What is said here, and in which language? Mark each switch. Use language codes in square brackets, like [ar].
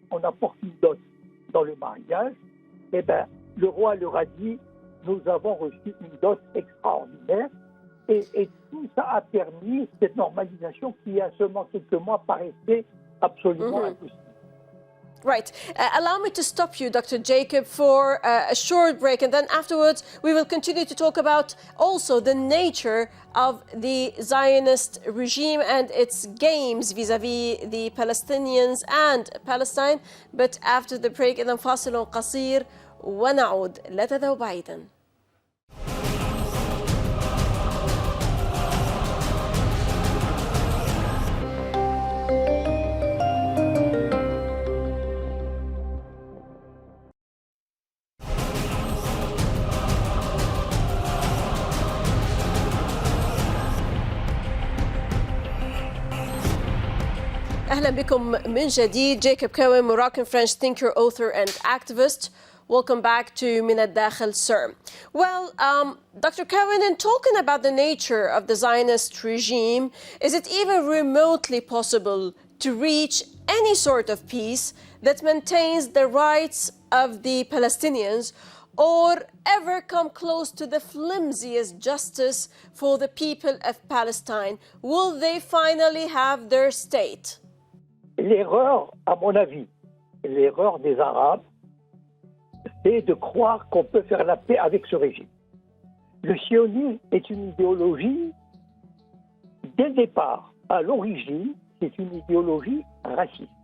[fr] On apporte une dot dans le mariage. Eh bien, le roi leur a dit, nous avons reçu une dot extraordinaire. Et tout ça a permis cette normalisation qui, il y a seulement quelques mois, paraissait absolument impossible. [en] Right. Allow me to stop you, Dr. Jacob, for a short break, and then afterwards we will continue to talk about also the nature of the Zionist regime and its games vis-à-vis the Palestinians and Palestine. But after the break, [ar] إذن فاصل قصير ونعود. لا تذهبوا بعيدا. أهلا بكم من جديد. [en] Jacob Cohen, Moroccan French thinker, author and activist. Welcome back to من الداخل, sir. Well, Dr. Cohen, in talking about the nature of the Zionist regime, is it even remotely possible to reach any sort of peace that maintains the rights of the Palestinians or ever come close to the flimsiest justice for the people of Palestine? Will they finally have their state? [fr] L'erreur, à mon avis, l'erreur des Arabes, c'est de croire qu'on peut faire la paix avec ce régime. Le sionisme est une idéologie, dès le départ, à l'origine, c'est une idéologie raciste.